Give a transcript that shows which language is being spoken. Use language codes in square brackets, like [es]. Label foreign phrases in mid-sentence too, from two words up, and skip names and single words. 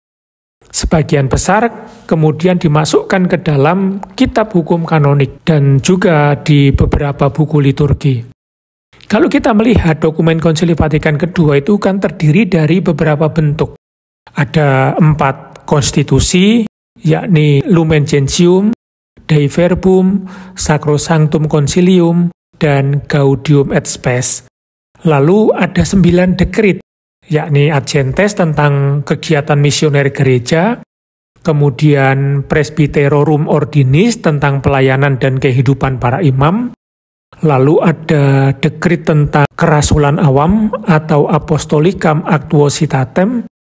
[id] Sebagian besar kemudian dimasukkan ke dalam kitab hukum kanonik dan juga di beberapa buku liturgi. Kalau kita melihat dokumen Konsili Vatikan kedua itu kan terdiri dari beberapa bentuk. Ada 4 konstitusi, yakni Lumen Gentium, Dei Verbum, Sacrosanctum Concilium, dan Gaudium et Spes. Lalu ada 9 dekret, yakni Ad Gentes tentang kegiatan misioner gereja, kemudian Presbyterorum Ordinis tentang pelayanan dan kehidupan para imam, lalu ada dekret tentang kerasulan awam atau Apostolicam Actuositatem,